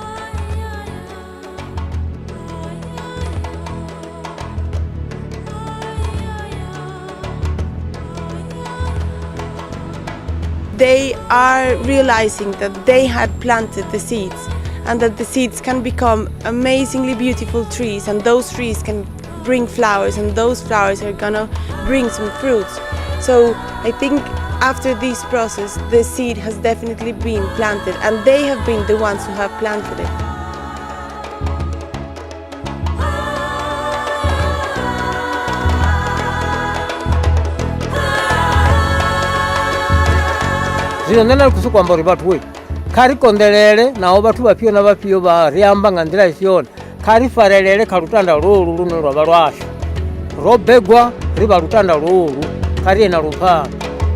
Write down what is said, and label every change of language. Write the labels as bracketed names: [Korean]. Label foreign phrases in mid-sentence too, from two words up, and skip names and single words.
[English] They are realizing that they had planted the seeds and that the seeds can become amazingly beautiful trees, and those trees can bring flowers, and those flowers are gonna bring some fruits. So I think after this process the seed has definitely been planted, and they have been the ones who have planted it. [Venda] Zwino nṋe ndi khou sokou amba uri vhathu kha ri konḓelele naho vhathu vhafhio na vhafhio vha ri amba nga nḓila i si yone, kha ri farelele kha lutanda lwolu lune lwa vha lwashu ro begwa ri vha lutanda lwolu, kha ri ye na lupfano.